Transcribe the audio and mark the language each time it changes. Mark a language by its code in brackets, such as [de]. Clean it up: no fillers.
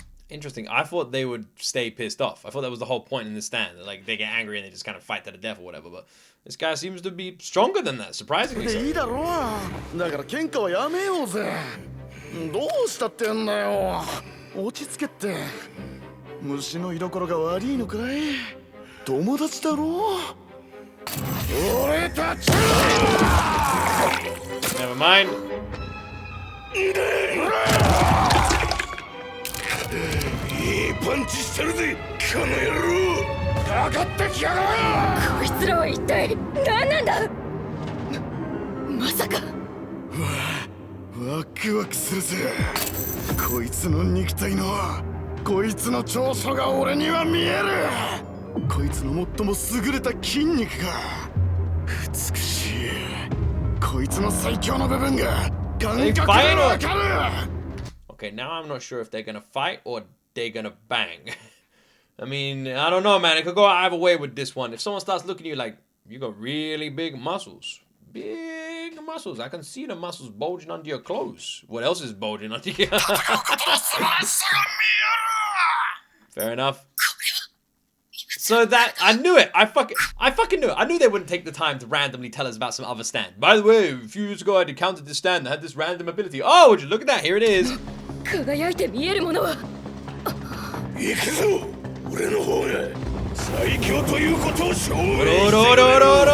[en] Interesting. I thought they would stay pissed off. I thought that was the whole point in the stand. That, like, they get angry and they just kind of fight to the death or whatever. But this guy seems to be stronger than that, surprisingly so. [ja] いいだろう。だから喧嘩はやめようぜ。どうしたってんだよ。落ち着けって。虫の居所が悪いのかい？友達だろ。俺たち。 [en] Never mind. [ja] いいパンチしてるぜ、この野郎。かかってきやがれ。こいつらは一体何なんだ。まさか。ワクワクするぜ。こいつの肉体のこいつの長所が俺には見える。こいつの最も優れた筋肉が美しい。こいつの最強の部分が感覚でわかる。 [en] Okay, now I'm not sure if they're gonna fight or they're gonna bang. I mean, I don't know, man. It could go either way with this one. If someone starts looking at you like, you got really big muscles. Big muscles. I can see the muscles bulging under your clothes. What else is bulging under your... Fair enough. So that, I knew it. I fucking knew it. I knew they wouldn't take the time to randomly tell us about some other stand. By the way, a few years ago I encountered this stand that had this random ability. Oh, would you look at that? Here it is. [ja] 輝いて見えるものは。行くぞ。俺の方が最強ということを証明してやる。